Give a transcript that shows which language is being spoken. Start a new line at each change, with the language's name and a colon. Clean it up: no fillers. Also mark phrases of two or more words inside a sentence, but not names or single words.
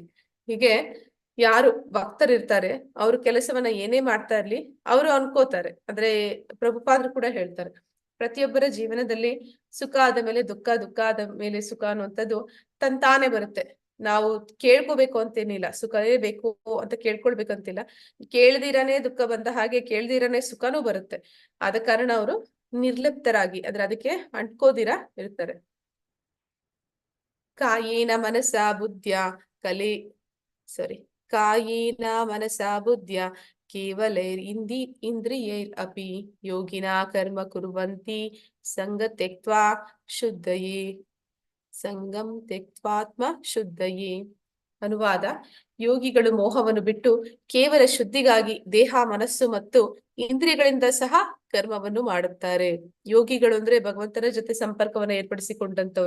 Kannada: ಹೀಗೆ ಯಾರು ಭಕ್ತರಿರ್ತಾರೆ ಅವ್ರ ಕೆಲಸವನ್ನ ಏನೇ ಮಾಡ್ತಾ ಇರ್ಲಿ ಅವರು ಅನ್ಕೋತಾರೆ, ಅಂದ್ರೆ ಪ್ರಭುಪಾದರು ಕೂಡ ಹೇಳ್ತಾರೆ, ಪ್ರತಿಯೊಬ್ಬರ ಜೀವನದಲ್ಲಿ ಸುಖ ಆದ ಮೇಲೆ ದುಃಖ, ದುಃಖ ಆದ ಮೇಲೆ ಸುಖ ಅನ್ನುವಂಥದ್ದು ತಂತಾನೆ ಬರುತ್ತೆ. ನಾವು ಕೇಳ್ಕೋಬೇಕು ಅಂತೇನಿಲ್ಲ, ಸುಖವೇ ಬೇಕು ಅಂತ ಕೇಳ್ಕೊಳ್ಬೇಕಂತಿಲ್ಲ, ಕೇಳ್ದಿರಾನೇ ದುಃಖ ಬಂದ ಹಾಗೆ ಕೇಳ್ದಿರಾನೇ ಸುಖನೂ ಬರುತ್ತೆ. ಆದ ಕಾರಣ ಅವರು ನಿರ್ಲಿಪ್ತರಾಗಿ ಅಂದ್ರೆ ಅದಕ್ಕೆ ಅಂಟ್ಕೋದಿರ ಇರ್ತಾರೆ.
Sanskrit: ಕಾಯೇನ ಮನಸ ಬುದ್ಧ್ಯ ಕಾಯೇನ ಮನಸ ಬುದ್ಧ್ಯ ಕೇವಲೈರ್ ಇಂದ್ರಿಯೈರ್ ಅಪಿ ಯೋಗಿನಾ ಕರ್ಮ ಕುರ್ವಂತಿ ಸಂಗಂ ತ್ಯಕ್ತ್ವಾತ್ಮ ಶುದ್ಧಯೇ.
Kannada: ಅನುವಾದ: ಯೋಗಿಗಳು ಮೋಹವನ್ನು ಬಿಟ್ಟು ಕೇವಲ ಶುದ್ಧಿಗಾಗಿ ದೇಹ, ಮನಸ್ಸು ಮತ್ತು ಇಂದ್ರಿಯಗಳಿಂದ ಸಹ ಕರ್ಮವನ್ನು ಮಾಡುತ್ತಾರೆ. ಯೋಗಿಗಳು ಅಂದ್ರೆ ಭಗವಂತನ ಜೊತೆ ಸಂಪರ್ಕವನ್ನ ಏರ್ಪಡಿಸಿಕೊಂಡಂತವ್ರು.